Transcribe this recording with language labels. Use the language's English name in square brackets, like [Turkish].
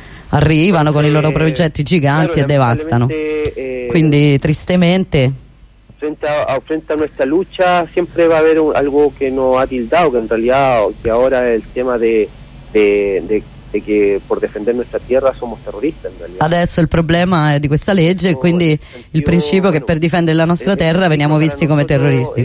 [Italian] Arrivano con i loro progetti giganti e devastano. Quindi tristemente [Spanish] frente a nuestra lucha siempre va a haber algo que nos ha tildado, que en realidad que ahora el tema de que por defender nuestra tierra somos terroristas. [Italian] Adesso il problema è di questa legge, e quindi il principio che per difendere la nostra terra veniamo visti come terroristi.